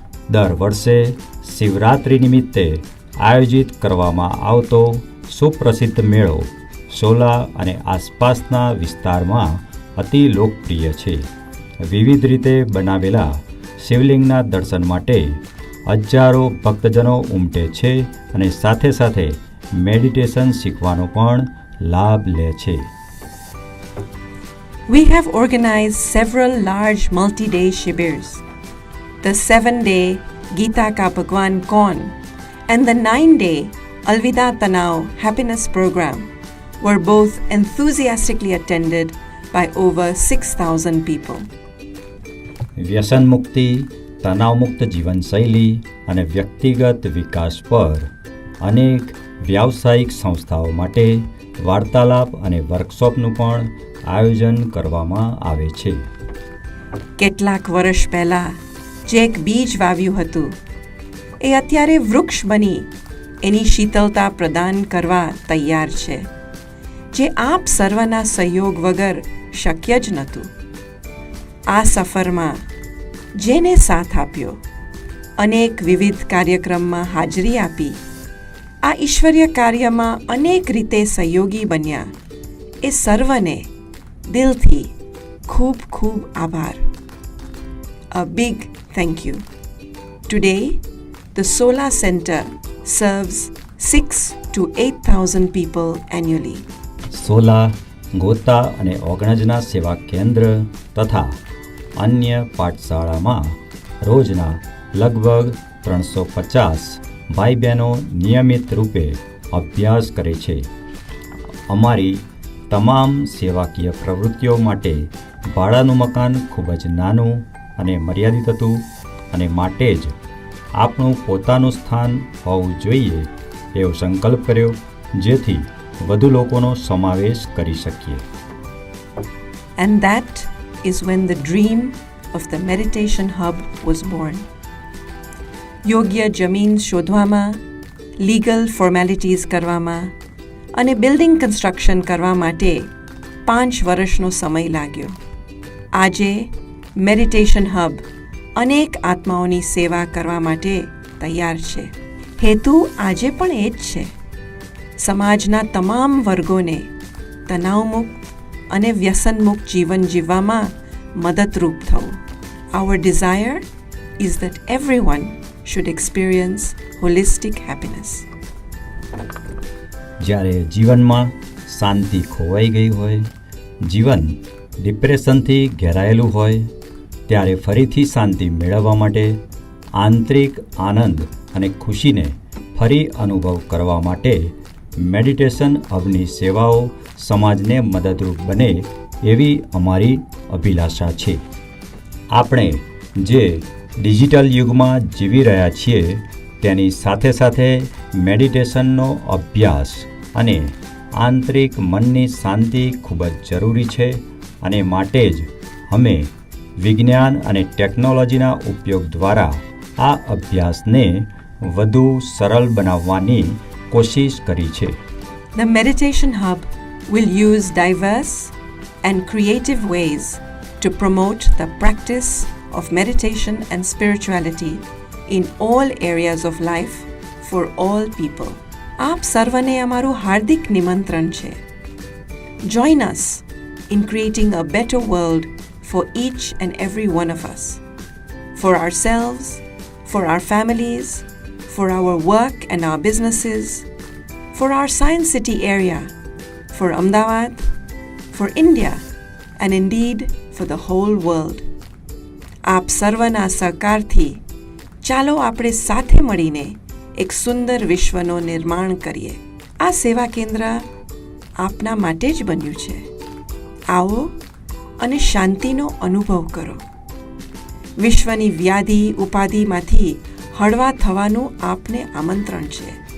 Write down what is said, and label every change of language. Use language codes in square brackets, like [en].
[gu] દર વર્ષે શિવરાત્રિ નિમિત્તે આયોજિત કરવામાં આવતો સુપ્રસિદ્ધ મેળો સોલા અને આસપાસના વિસ્તારમાં અતિ લોકપ્રિય છે. વિવિધ રીતે બનાવેલા શિવલિંગના દર્શન માટે હજારો ભક્તજનો ઉમટે છે અને સાથે સાથે મેડિટેશન શીખવાનો પણ લાભ લે છે. [en] We have organized several large multi-day shibers. The 7-day Gita Ka Bhagwan Kaun and the 9-day Alvida Tanav Happiness Program were both enthusiastically attended by over 6,000 people. [gu] વ્યસન મુક્તિ, તણાવ મુક્ત જીવનશૈલી અને વ્યક્તિગત વિકાસ પર અનેક વ્યાવસાયિક સંસ્થાઓ માટે વાર્તાલાપ અને વર્કશોપનું પણ આયોજન કરવામાં આવે છે. કેટલાક વર્ષ પહેલા જે એક બીજ વાવ્યું હતું એ અત્યારે વૃક્ષ બની એની શીતળતા પ્રદાન કરવા તૈયાર છે, જે આપ સર્વના સહયોગ વગર શક્ય જ નહોતું. આ સફરમાં જેને સાથ આપ્યો, અનેક વિવિધ કાર્યક્રમમાં હાજરી આપી, આ ઈશ્વરીય કાર્યમાં અનેક રીતે સહયોગી બન્યા, એ સર્વને દિલથી ખૂબ ખૂબ આભાર. [en] A big thank you. Today, the Sola Center serves 6,000 to 8,000 people annually. [gu] Sola, ગોતા અને ઓગણજના સેવા કેન્દ્ર તથા અન્ય પાઠશાળામાં રોજના લગભગ 350 ભાઈ બહેનો નિયમિત રૂપે અભ્યાસ કરે છે. અમારી તમામ સેવાકીય પ્રવૃત્તિઓ માટે ભાડાનું મકાન ખૂબ જ નાનું અને મર્યાદિત હતું અને માટે જ આપણું પોતાનું સ્થાન હોવું જોઈએ એવો સંકલ્પ કર્યો, જેથી વધુ લોકોનો સમાવેશ કરી શકીએ. [en] And that is when the dream of the Meditation Hub was born. [gu] યોગ્ય જમીન શોધવામાં, લીગલ ફોર્મેલિટીઝ કરવામાં અને બિલ્ડિંગ કન્સ્ટ્રક્શન કરવા માટે 5 વર્ષનો સમય લાગ્યો. આજે મેડિટેશન હબ અનેક આત્માઓની સેવા કરવા માટે તૈયાર છે. હેતુ આજે પણ એ જ છે, સમાજના તમામ વર્ગોને તણાવમુક્ત અને વ્યસનમુક્ત જીવન જીવવામાં મદદરૂપ થવું. [en] Our desire is that everyone should experience holistic happiness. [gu] જ્યારે જીવનમાં શાંતિ ખોવાઈ ગઈ હોય, જીવન ડિપ્રેશનથી ઘેરાયેલું હોય, ત્યારે ફરીથી શાંતિ મેળવવા માટે, આંતરિક આનંદ અને ખુશીને ફરી અનુભવ કરવા માટે મેડિટેશન હબની સેવાઓ સમાજને મદદરૂપ બને એવી અમારી અભિલાષા છે. આપણે જે ડિજિટલ યુગમાં જીવી રહ્યા છીએ તેની સાથે સાથે મેડિટેશનનો અભ્યાસ અને આંતરિક મનની શાંતિ ખૂબ જ જરૂરી છે અને માટે જ અમે વિજ્ઞાન અને ટેકનોલોજીના ઉપયોગ દ્વારા આ અભ્યાસને વધુ સરળ બનાવવાની કોશિશ કરી છે. [en] The Meditation Hub will use diverse and creative ways to promote the practice of meditation and spirituality in all areas of life for all people. [gu] આપ સર્વને અમારું હાર્દિક નિમંત્રણ છે. [en] Join us in creating a better world for each and every one of us, for ourselves, for our families, for our work and our businesses, for our Science City area, for Ahmedabad, for India, and indeed for the whole world. [gu] આપ સર્વના સહકારથી ચાલો આપણે સાથે મળીને એક સુંદર વિશ્વનો નિર્માણ કરીએ. આ સેવા કેન્દ્ર આપના માટે જ બન્યું છે. આવો અને શાંતિનો અનુભવ કરો. વિશ્વની વ્યાધિ ઉપાધિમાંથી હળવા થવાનું આપને આમંત્રણ છે.